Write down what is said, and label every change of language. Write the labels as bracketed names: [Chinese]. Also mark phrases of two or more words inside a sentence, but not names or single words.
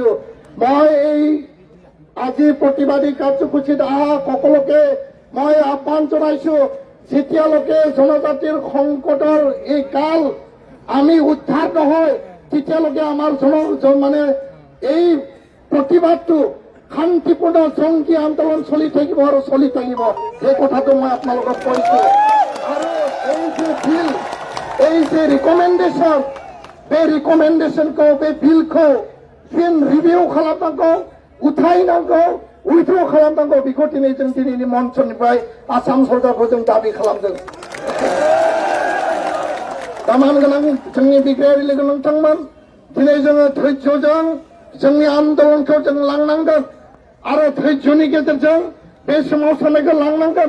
[Assamese] মই এই আজি প্ৰতিবাদী কাৰ্যসূচীত অহা সকলোকে মই আহ্বান জনাইছো, যেতিয়ালৈকে জনজাতিৰ সংকটৰ এই কাল আমি উদ্ধাৰ নহয়, তেতিয়ালৈকে আমাৰ মানে এই প্ৰতিবাদটো শান্তিপূৰ্ণ জংগী আন্দোলন চলি থাকিব আৰু চলি থাকিব। এই কথাটো মই আপোনালোকক কৈছো। আৰু এই যে বিল, এই যে রিকমেন্ডেশন, [Bodo] बे रिकमेंडेशन को, बे बिल को फिन रिभिउ खालामनांगौ, उथायनांगौ, उइथ्र खालामनांगौ, बेखौ दिनै जों दिनैनि मन्चनिफ्राय आसाम सरकारखौ जों दाबि खालामदों। दामान गोनां जोंनि बिग्रायारि लोगो नोंथांमोन, दिनै जोङो धैर्यजों जोंनि आन्दोलनखौ जों लांनांगोन आरो धैर्यनि गेजेरजों बे सोमावसारनायखौ लांनांगोन।